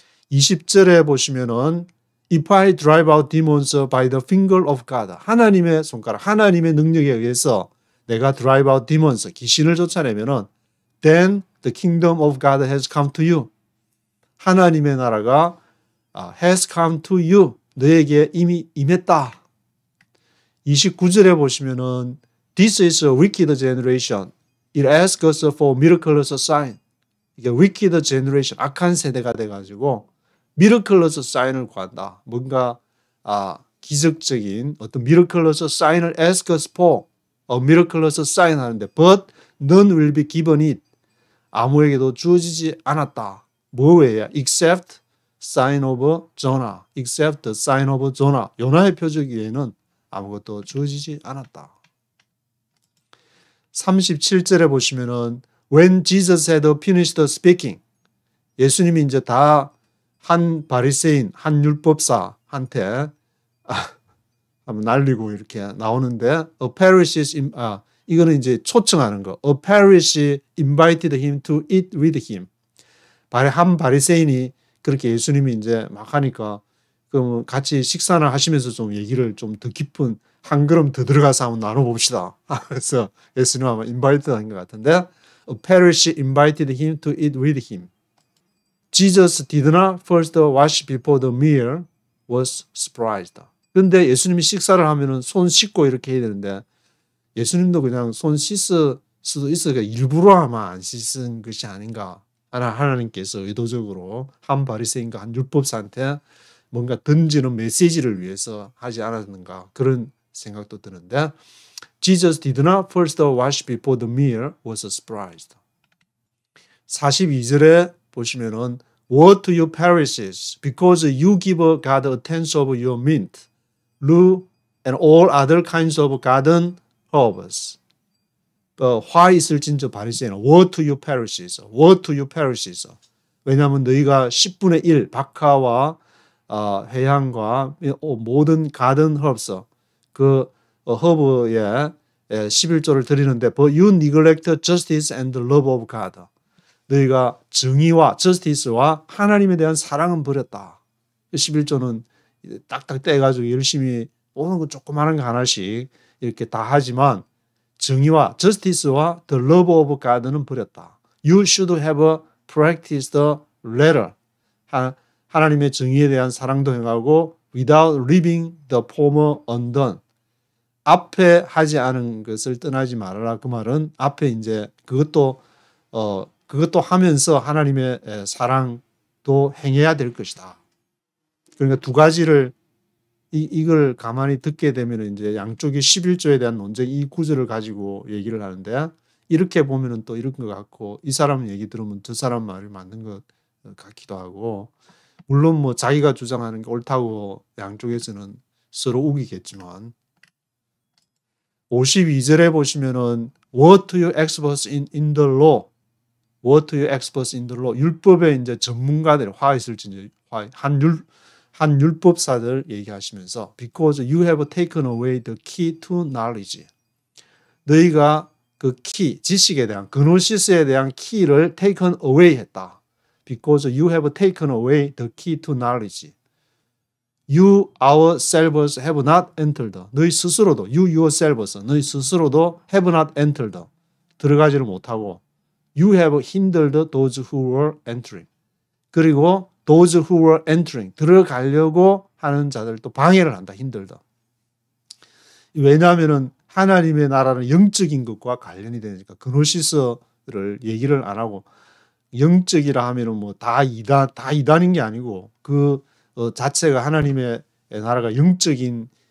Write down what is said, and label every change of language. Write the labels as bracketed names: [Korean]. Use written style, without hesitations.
[Korean] 20절에 보시면은 [English] If I drive out demons by the finger of God, [Korean] 하나님의 손가락, 하나님의 능력에 의해서 내가 [English] drive out demons, [Korean] 귀신을 쫓아내면은 [English] then the kingdom of God has come to you. [Korean] 하나님의 나라가 [English] has come to you. [Korean] 너에게 이미 임했다. 29절에 보시면은 [English] This is a wicked generation. It asks for miraculous sign. [Korean] 이게 [English] wicked generation, [Korean] 악한 세대가 돼가지고 [English] miraculous sign [Korean] 을 구한다. 뭔가 기적적인 어떤 [English] miraculous sign을 asks for a miraculous sign 하는데 but none will be given it. [Korean] 아무에게도 주어지지 않았다. 뭐 외에 [English] except sign of Jonah, except the sign of Jonah. [Korean] 요나의 표적 외에는 아무것도 주어지지 않았다. 37절에 보시면은 [English] When Jesus had finished speaking, [Korean] 예수님이 이제 다 한 바리새인, 한 율법사한테 한번 날리고 이렇게 나오는데 [English] a Pharisee, [Korean] 이거는 이제 초청하는 거. [English] A Pharisee invited him to eat with him. [Korean] 한 바리새인이 그렇게 예수님이 이제 막 하니까 그럼 같이 식사를 하시면서 좀 얘기를 좀 더 깊은 한 걸음 더 들어가서 한번 나눠봅시다. 그래서 예수님 아마 인바이트 한 것 같은데 [English] A Pharisee invited him to eat with him. Jesus did not first wash before the meal, was surprised. [Korean] 그런데 예수님이 식사를 하면은 손 씻고 이렇게 해야 되는데 예수님도 그냥 손 씻을 수도 있어요. 일부러 아마 안 씻은 것이 아닌가. 하나님께서 의도적으로 한 바리새인과 한 율법사한테 뭔가 던지는 메시지를 위해서 하지 않았는가 그런 생각도 드는데 [English] Jesus did not first wash before the meal, was surprised. [Korean] 42절에 보시면은 [English] Woe to you Pharisees, because you give God a tenth of your mint, rue, and all other kinds of garden herbs. [Korean] 화 있을진저 바리새인. [English] Woe to you Pharisees, woe to you Pharisees. [Korean] 왜냐하면 너희가 10분의 1 박하와 회향과 모든 가든 허브스 그 허브에 11조를 드리는데 [English] But you neglect justice and the love of God. [Korean] 너희가 정의와 justice와 하나님에 대한 사랑은 버렸다. 11조는 딱딱 떼가지고 열심히 오는 거 조그마한 거 하나씩 이렇게 다 하지만 정의와 justice와 [English] the love of God [Korean] 는 버렸다. [English] You should have practiced the latter. [Korean] 하나님의 정의에 대한 사랑도 행하고 [English] without leaving the former undone. [Korean] 앞에 하지 않은 것을 떠나지 말아라. 그 말은 앞에 이제 그것도 하면서 하나님의 사랑도 행해야 될 것이다. 그러니까 두 가지를 이걸 가만히 듣게 되면 이제 양쪽이 11조에 대한 논쟁 이 구절을 가지고 얘기를 하는데 이렇게 보면은 또 이런 것 같고 이 사람 얘기 들으면 저 사람 말이 맞는 것 같기도 하고 물론 뭐 자기가 주장하는 게 옳다고 양쪽에서는 서로 우기겠지만 52절에 보시면은 [English] What to you experts in the law? What to you experts in the law? [Korean] 율법의 이제 전문가들 화 있을지 한 율법사들 얘기하시면서 [English] Because you have taken away the key to knowledge. [Korean] 너희가 그 키, 지식에 대한 그노시스에 대한 키를 [English] taken away [Korean] 했다. [English] Because you have taken away the key to knowledge. You ourselves have not entered. [Korean] 너희 스스로도 [English] you yourselves [Korean] 너희 스스로도 [English] have not entered. [Korean] 들어가지를 못하고 [English] You have hindered those who were entering. [Korean] 그리고 [English] those who were entering [Korean] 들어가려고 하는 자들도 방해를 한다. [English] hindered. [Korean] 왜냐하면은 하나님의 나라는 영적인 것과 관련이 되니까 그노시스를 얘기를 안 하고 영적이라 하면은 뭐 다 이단인 게 아니고 그 자체가 하나님의 나라가 영적인